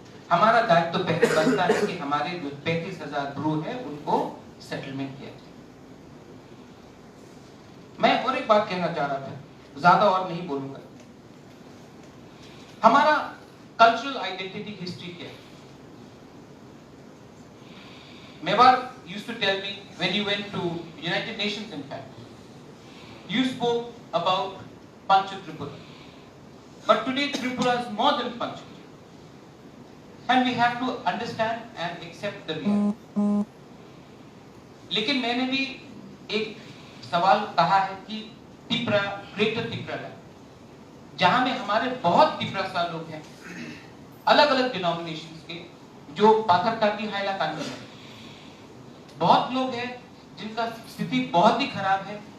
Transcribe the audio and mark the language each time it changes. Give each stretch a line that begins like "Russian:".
Hindi: हमारा दायित्व तो पहले बनता है कि हमारे जो 35,000 ब्रू है उनको सेटलमेंट किया जाए। मैं और एक बात कहना चाह रहा था, ज्यादा और नहीं बोलूंगा। हमारा कल्चरल आइडेंटिटी हिस्ट्री क्या है?
English: Mewar used to tell me when you went to United Nations, in fact, you spoke about Pancha Tripura. But today Tripura is more than Pancha. and we have to understand and accept the reality.
Hindi: लेकिन मैंने भी एक सवाल कहा है कि Tripura, greater Tripura, जहां में हमारे बहुत त्रिपुरा लोग हैं, अलग अलग डिनोमिनेशंस के, जो पाथरकाटी हाइलाकांडी में बहुत लोग हैं जिनका स्थिति बहुत ही खराब है।